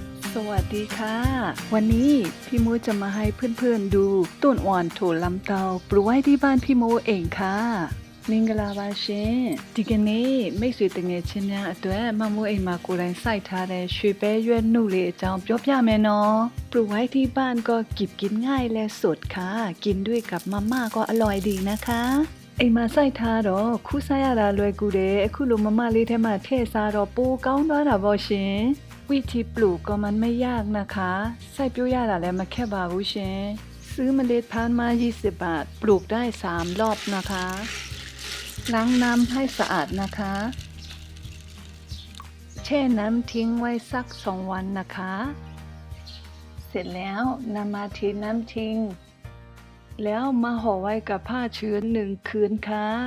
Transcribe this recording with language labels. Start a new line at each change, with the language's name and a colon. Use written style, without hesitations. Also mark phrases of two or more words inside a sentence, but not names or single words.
Thai: สวัสดีค่ะวันนี้พี่โมจะมาให้เพื่อนๆดูต้นอ่อนโถลำเตาปลูกไว้ที่บ้านพี่โมเองค่ะ
Burmese: မင်္ဂလာပါရှင်ဒီကနေ့ မိတ်ဆွေတငယ်ချင်းများအတွက်မမိုးအိမ်မှာကိုယ်တိုင်စိုက်ထားတဲ့ရွှေပဲရွက်နှုတ်လေးအကြောင်းပြောပြမယ်နော်
Thai: ปลูกไว้ที่บ้านก็เก็บกินง่ายและสดค่ะกินด้วยกับมาม่าก็อร่อยดีนะคะ
Burmese: အိမ်မှာစိုက်ထားတော့ခူးစားရတာလွယ်ကူတယ်အခုလိုမမလေးထဲမှာထည့်စားတော့ပိုကောင်းသွားတာပေါ့ရှင်
Thai: วิธีปลูกก็มันไม่ยากนะคะใส่ปิ้วยาแล้วมาแค่บาဘူးရှင်ซื้อเมล็ดพันธุ์มา20 บาทปลูกได้3รอบนะคะล้างน้ำให้สะอาดนะคะ แช่น้ำทิ้งไว้สัก2 วันนะคะเสร็จแล้วนำมาทิ้งน้ำทิ้งแล้วมาห่อไว้กับผ้าชื้น1 คืนค่ะ